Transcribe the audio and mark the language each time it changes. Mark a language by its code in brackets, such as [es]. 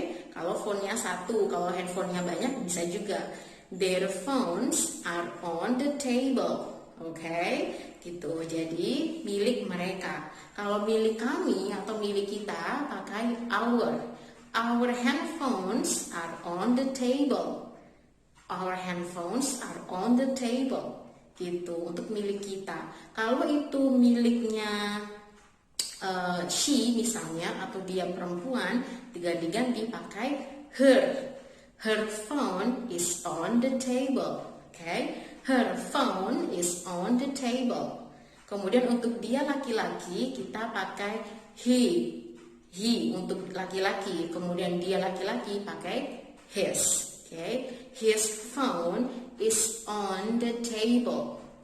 [id] Kalau phone-nya satu, kalau handphonenya banyak bisa juga. [en] Their phones are on the table. [id] Gitu. Jadi milik mereka. Kalau milik kami atau milik kita pakai our. [en] Our handphones are on the table. Our handphones are on the table. [id] Gitu, untuk milik kita. Kalau itu miliknya she misalnya, atau dia perempuan, diganti pakai her. [en] Her phone is on the table. Her phone is on the table. [id] Kemudian untuk dia laki-laki kita pakai he untuk laki-laki. Kemudian dia laki-laki pakai his. [en] His phone is on the table.